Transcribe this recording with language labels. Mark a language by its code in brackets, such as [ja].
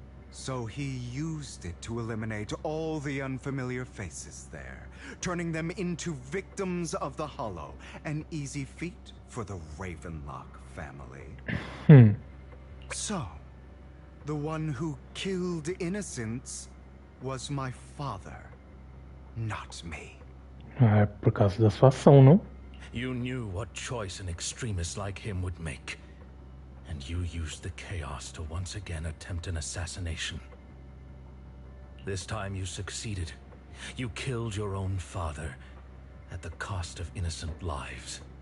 [en] So he used it to eliminate all the unfamiliar faces there, turning them into victims of the hollow. An easy feat for the Ravenlock family. So, the one who killed innocents was my father, not me. [pt] É por causa da sua ação, não? [en] You knew what choice an extremist like him would make. And you used the chaos to once again attempt an assassination. This time you succeeded. You killed your own father at the cost of innocent lives.